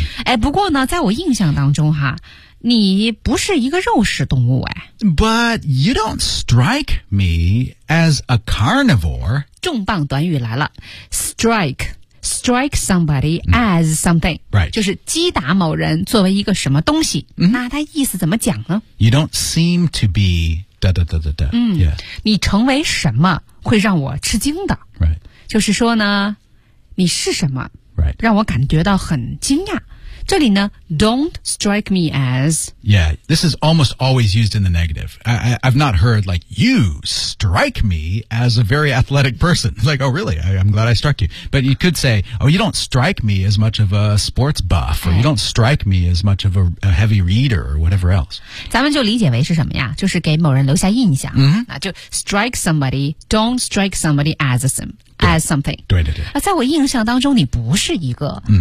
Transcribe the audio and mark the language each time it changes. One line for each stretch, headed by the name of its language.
Chinese: 哎，不过呢，在我印象当中哈，你不是一个肉食动物哎。
English: But you don't strike me as a carnivore.
Chinese: 重磅短语来了 ，
English: strike somebody as something, right?
Chinese: 就是击打某人作为一个什么东西。那它意思怎么讲呢
English: ？You don't seem to be da da da da da.
Chinese: 你成为什么会让我吃惊的
English: ？Right.
Chinese: 就是说呢，你是什么
English: ？Right.
Chinese: 让我感觉到很惊讶。这里呢 ，
English: don't strike me as. Yeah, this is almost always used in the negative. I've not heard like you strike me as a very athletic person. Like, oh really? I'm glad I struck you. But you could say, oh, you don't strike me as much of a sports buff, or you don't strike me as much of a heavy reader, or whatever else.
Chinese: 咱们就理解为是什么呀？就是给某人留下印象。 Mm-hmm. 那就
English: strike somebody. Don't strike somebody as some as something.
Chinese: 对对对。啊，在我印象当中，你不是一个。